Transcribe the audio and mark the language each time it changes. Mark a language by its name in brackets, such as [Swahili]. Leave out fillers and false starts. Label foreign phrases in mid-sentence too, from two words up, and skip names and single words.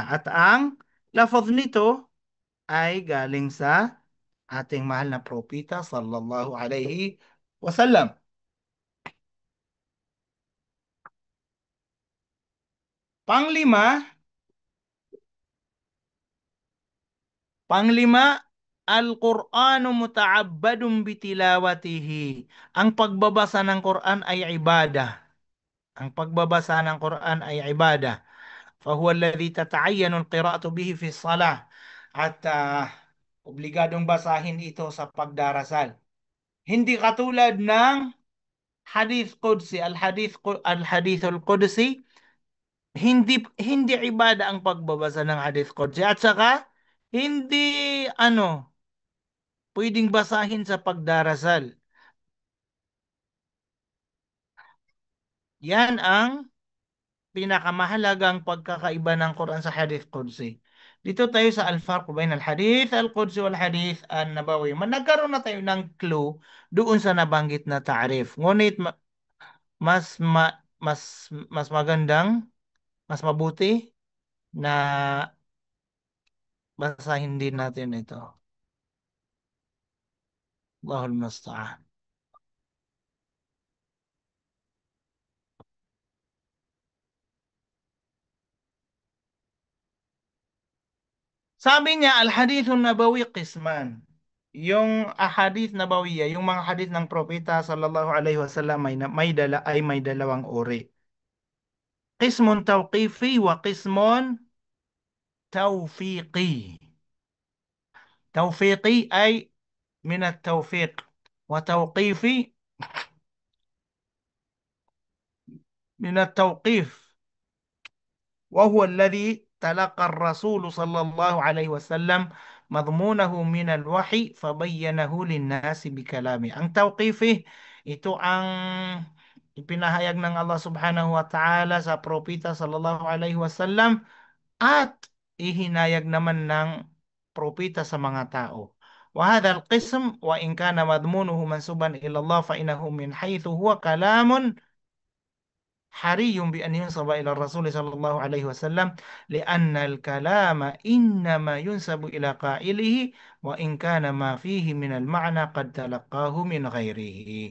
[Filipino] At ang lafaz nito ay galing sa ating mahal na propeta [Arabic] صلى الله عليه وسلم. [Filipino] Panglima, Panglima, [Arabic] القرآن متعبد بتلاوته. [Filipino] Ang pagbabasa ng Quran ay ibadah. Ang pagbabasa ng Quran ay ibadah. [Arabic] فهو الذي تتعين القراءة به في الصلاة. [Filipino] At obligadong basahin ito sa pagdarasal. Hindi katulad ng [Arabic] حديث قدسي, الحديث القدسي, [Filipino] hindi ibada ang pagbabasa ng [Arabic] حديث قدسي. [Filipino] At saka, hindi ano, pwedeng basahin sa pagdarasal. Yan ang pinakamahalagang pagkakaiba ng Quran sa [Arabic] حديث قدسي. [Filipino] Dito tayo sa [Arabic] الفرق بين الحديث القدسي والحديث النبوي. [Filipino] Nagkaroon na tayo ng clue doon sa nabanggit na ta'rif. Ngunit mas mas mas magandang, mas mabuti na basahin din natin ito. [Arabic] الله المستعان. [Filipino] Sabi niya, [Arabic] الحديث النبوي قسمان. [Filipino] Yung [Arabic] أحاديث نبوية, [Filipino] yung mga hadith ng propeta [Arabic] صلى الله عليه وسلم [Filipino] may dalawang uri. [Arabic] قسم توقيفي وقسم توفيقي. توفيقي أي من التوفيق وتوقيفي من التوقيف. وهو الذي تلقى الرسول صلى الله عليه وسلم مضمونه من الوحي فبينه للناس بكلامه. [Filipino] Ang tawqifih, ito ang ipinahayag ng Allah [Arabic] سبحانه وتعالى [Filipino] sa propeta [Arabic] صلى الله عليه وسلم [Filipino] at ihinayag naman ng propeta sa mga tao. [Arabic] وهذا القسم وإن كان مضمونه منسوبا إلى الله فإنه من حيث هو كلام حري بأن ينسب إلى الرسول صلى الله عليه وسلم، لأن الكلام إنما ينسب إلى قائله وإن كان ما فيه من المعنى قد تلقاه من غيره.